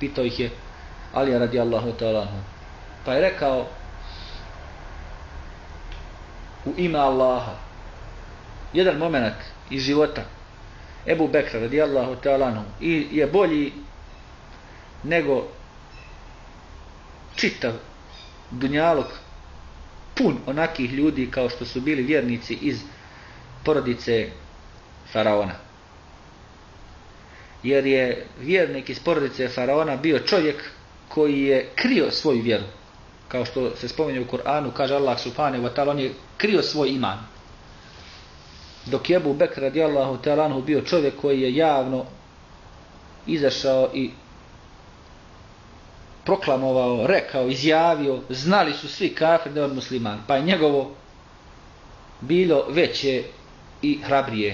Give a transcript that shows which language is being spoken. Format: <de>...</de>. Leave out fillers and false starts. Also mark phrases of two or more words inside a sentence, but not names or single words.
<bs>Pitao ih je Alija</bs> <ar>رضي الله تعالى عنه.</ar> <bs>Pa je rekao, u ime Allaha, jedan moment iz života Ebu Bekra</bs> <ar>رضي الله تعالى عنه</ar> <bs>je bolji nego čitav dunjalog pun onakih ljudi kao što su bili vjernici iz porodice faraona. Jer je vjernik iz porodice faraona bio čovjek koji je krio svoju vjeru. Kao što se spominje u Kur'anu, kaže Allah</bs> <ar>سبحانه وتعالى,</ar> <bs>on je krio svoj iman. Dok je Ebu Bekr</bs> <ar>رضي الله تعالى عنه</ar> <bs>bio čovjek koji je javno izašao i proklamovao, rekao, izjavio, znali su svi kafir da je on musliman, pa je njegovo bilo veće i hrabrije.</bs>